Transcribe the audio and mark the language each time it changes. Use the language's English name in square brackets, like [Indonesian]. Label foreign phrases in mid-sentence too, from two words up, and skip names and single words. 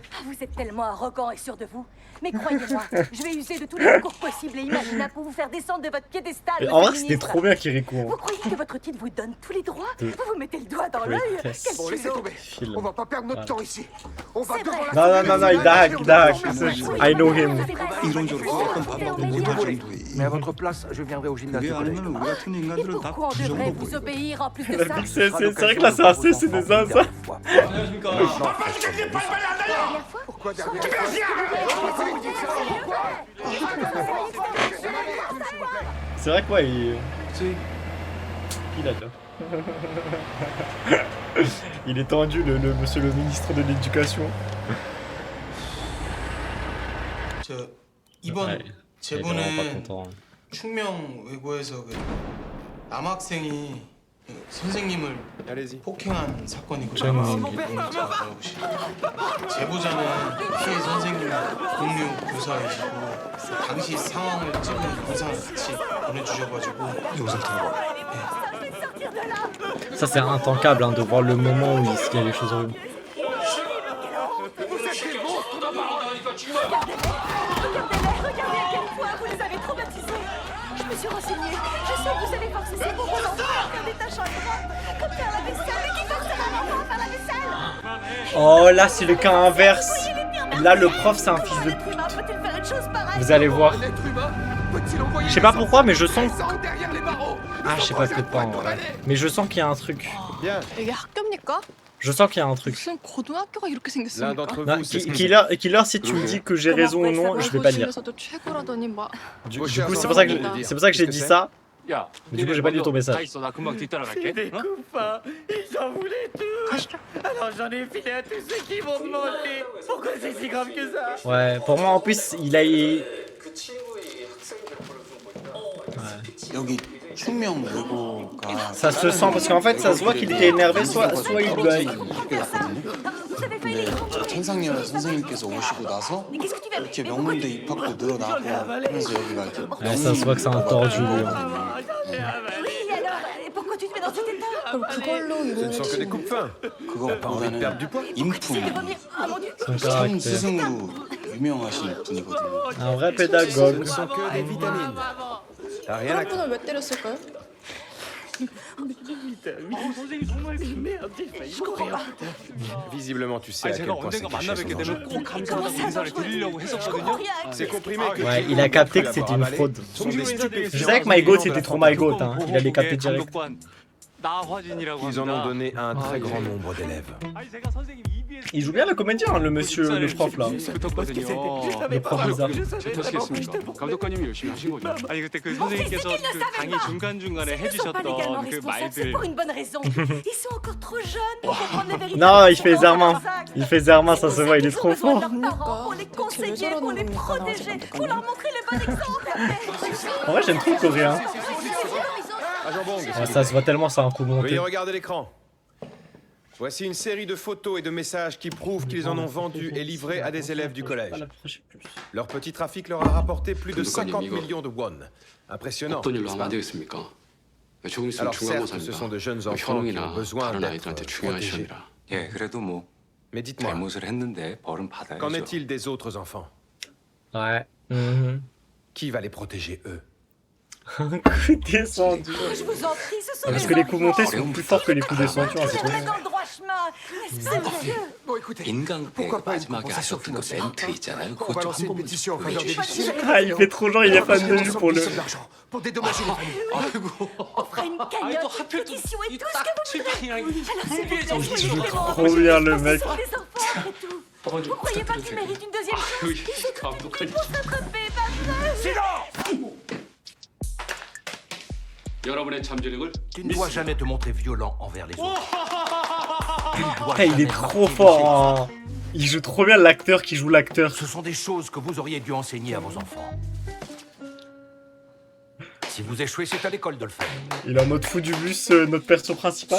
[French] Vous êtes tellement arrogant et sûr de vous. Mais croyez-moi, je vais user de tous les recours possibles et imaginables pour vous faire descendre de votre piédestal. Et monsieur en le vrai, c'était ministre. trop bien Kirikou. Vous croyez que votre titre vous donne tous les droits? De- Vous vous mettez le doigt dans Oui, l'œil? yes. Quel Bon, laissez culot. tomber. Film. On va pas perdre notre Voilà. temps ici. On va C'est devant vrai. la... Non, il hack. [English] I know him. [Korean] 이론적으로 어떤 방법도 못할 정도의 [French] Mais à votre place, je viendrai au gymnase [Korean] 그게 [French] du collège. [Korean] 아니면 우리 같은 [French] Et [Korean] 인간들은 다 [French] pourquoi on [Korean] 그 [French] devrait [Korean] 정도 [French] vous [Korean] 보이고 [French] obéir en plus de ça? C'est vrai que là, c'est assez, c'est des uns, ça. Pourquoi derrière? C'est vrai que ouais, il a là. Il est tendu, le monsieur le ministre de l'éducation. [Korean] 저 이번 [French] Ouais, il est vraiment pas [Korean] 제보는 [French] content. [Korean] 충명 외고에서 그 남학생이 그 선생님을 폭행한 사건이거든요. 문자 나오시고 제보자는 피해 선생님 동료 교사이시고 당시 상황을 찍은 영상을 같이 보내주셔가지고 영상 들어봐. [French] Ça, c'est intankable hein, de voir le moment où il y a les choses horribles. Regardez à quel point vous les avez traumatisés. Je me suis renseignée. Je sais que vous avez forcé ces pauvres enfants à faire des tâches ingrates, comme faire la vaisselle. Mais qui forcerait un enfant à faire la vaisselle? Oh, là, c'est le cas inverse. Là, le prof, c'est un fils de pute. Peut-il faire une chose pareille? Vous allez voir. Un être humain peut-il envoyer Je sais pas des pourquoi, mais je enfants sens... sans derrière les barreaux? Ah, je sais pas, peut-être pas en vrai. Mais je sens qu'il y a un truc. [Korean] 이게 학교입니까? [French] Je sens qu'il y a un truc. [Korean] 무슨 고등학교가 이렇게 생겼습니까? [French] Non, Killer, si tu me dis que j'ai raison ou non, je vais pas dire. [Korean] 고시에서도 최고라더니 막 [French] Du coup, c'est pour ça que j'ai dit ça. Mais du coup, j'ai pas lu ton message. [Korean] 나 금방 뒤따라갈게. [French] Des couffins, ils en voulaient tous. Alors j'en ai filé à tous ceux qui m'ont demandé. Pourquoi c'est si grave que ça? Ouais, pour moi, en plus, il a... [Korean] 여기 충명 외고가 [French] Ça se sent, parce qu'en fait, ça se voit qu'il était énervé, soit il gueule. [Korean] 천상열 선생님께서 오시고 나서 이렇게 명문대 입학도 늘어나고 하면서 여기가 이렇게 [French] Ouais, ça se voit que c'est un tordu, lui. Oui, alors, et pourquoi tu te mets dans cet état? [Korean] 그럼 그걸로 [French] Ce ne sont que des [Korean] 이루어진 [French] coupe-fins. [Korean] 그거보다는 [French] C'est [Korean] 인품 [French] de vomir. Ah mon dieu. Son [Korean] 참 [French] caractère. [Korean] 스승으로 유명하신 분이거든요. [French] Un vrai pédagogue. Ce ne sont que des vitamines. T'as rien à [Korean] 그런 분을 왜 때렸을까요? [French] Merde, j'ai failli mourir. Visiblement, tu sais à quel point ces clichés sont dangereux. [Korean] 꼭 감사하다고 인사를 드리려고 했었거든요. [French] Ces comprimés que Ouais, tu il a capté que l'avoir c'était une avalé fraude. sont des Je stupéfiants. savais que [English] My Goat [French] c'était trop [English] My Goat, [French] hein. Il allait capter direct. Ils en ont donné à un très grand nombre d'élèves. Il joue bien le comédien, hein, le monsieur, le prof là. Le prof bizarre. [Korean] 감독관님이 열심히 하신 거죠. 아니 그때 그 선생님께서 그 강의 중간중간에 [French] Ils ne sont pas légalement [Korean] 해주셨던 그 [French] responsables, c'est [Korean] 말들 [French] pour une bonne raison. Ils sont encore trop jeunes pour comprendre les vérités. Non, il fait Zermain. Il fait Zermain, ça se voit, il est trop fort. Pour les conseiller, pour les protéger, pour leur montrer le bon exemple. En vrai, j'aime trop le coréen. Agent Bong, Ouais, ça se voit tellement, c'est un coup monté. veuillez regarder l'écran. Voici une série de photos et de messages qui prouvent qu'ils en ont vendu et livré à des élèves du collège. Leur petit trafic leur a rapporté plus de 50 millions de won. Impressionnant. n'est-ce pas? Alors certes, ce sont de jeunes enfants qui ont besoin d'être protégés. [Korean] 예, 그래도 뭐 [French] Mais dites-moi, [Korean] 잘못을 했는데 벌은 받아야죠. [French] qu'en est-il des autres enfants? Ouais. Mhm. Qui va les protéger, eux? Un coup descendu. Je vous en prie, ce sont Parce des que les coups enfants. montés sont plus forts que les coups descendus, hein, c'est Je trop les bien. mets dans le droit chemin. N'est-ce pas, monsieur? Bon, écoutez, [Korean] 인강 [French] pourquoi pas une [Korean] 마지막에 [French] compensation [Korean] 하셨던 그 [French] financière? [Korean] 멘트 있잖아요. [French] On [Korean] 그것 [French] va [Korean] 좀 [French] lancer [Korean] 한 [French] une [Korean] 번만 [French] pétition en [Korean] 좀 [French] faveur des [Korean] 보여주실 수 [French] victimes. Ah, il fait trop genre, il est fan de lui pour le. De l'argent pour dédommager les familles. On fera une cagnotte, une pétition et tout ce que vous voudrez. Alors s'il vous plaît, Il soyez joue clément. trop bien le Parce que mec. ce sont des enfants après tout. Vous croyez pas qu'ils méritent une deuxième chance? Ils ont tout écrit pour s'attraper, pas vrai? [Korean] 여러분의 참전력을 [French] Tu ne dois jamais te montrer violent envers les autres. Ah, il est trop fort, hein. Il joue trop bien l'acteur qui joue l'acteur. Ce sont des choses que vous auriez dû enseigner à vos enfants. Si vous échouez, c'est à l'école de le faire. Il est en mode fou du bus, notre perso principal.